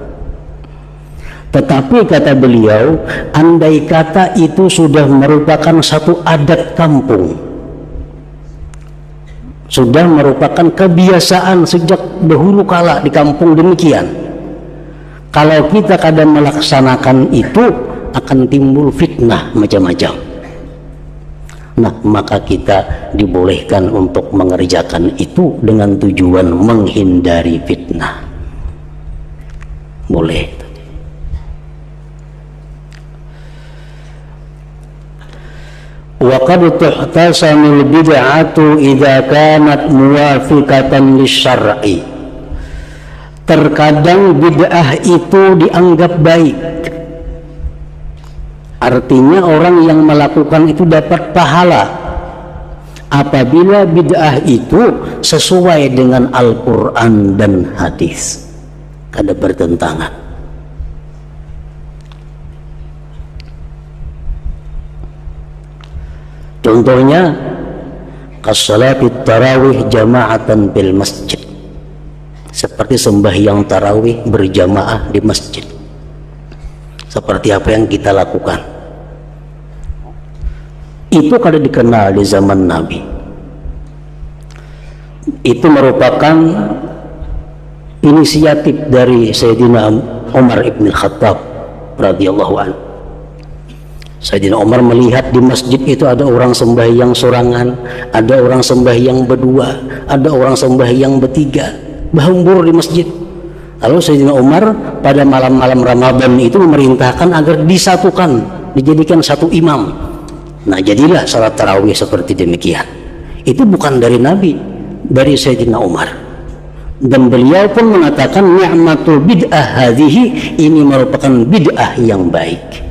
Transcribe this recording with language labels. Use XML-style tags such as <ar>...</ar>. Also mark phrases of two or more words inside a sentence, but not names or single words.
<id>Tetapi kata beliau, andai kata itu sudah merupakan satu adat kampung, sudah merupakan kebiasaan sejak dahulu kala di kampung demikian, kalau kita kadang melaksanakan itu akan timbul fitnah macam-macam. Nah, maka kita dibolehkan untuk mengerjakan itu dengan tujuan menghindari fitnah. Boleh.</id> <ar>وَقَدْ تُحْتَسَمُ الْبِدْعَةُ إِذَا كَانَتْ مُوَافِقَةً لِلشَّرْعِ.</ar> <id>Terkadang bid'ah itu dianggap baik, artinya orang yang melakukan itu dapat pahala apabila bid'ah itu sesuai dengan Al-Quran dan hadis, kada bertentangan. Contohnya</id> <ar>الصلاة التراويح جماعة بالمسجد,</ar> <id>seperti sembahyang tarawih berjamaah di masjid. Seperti apa yang kita lakukan itu kada dikenal di zaman Nabi. Itu merupakan inisiatif dari Sayyidina Umar ibn Khattab</id> <ar>رضي الله عنه.</ar> <id>Sayyidina Umar melihat di masjid itu ada orang sembahyang sorangan, ada orang sembahyang berdua, ada orang sembahyang bertiga, berhembur di masjid. Lalu Sayyidina Umar pada malam-malam Ramadan itu memerintahkan agar disatukan, dijadikan satu imam. Nah, jadilah salat tarawih seperti demikian. Itu bukan dari Nabi, dari Sayyidina Umar. Dan beliau pun mengatakan</id> <ar>نعمت البدعة هذه,</ar> <id>ini merupakan bid'ah yang baik.</id>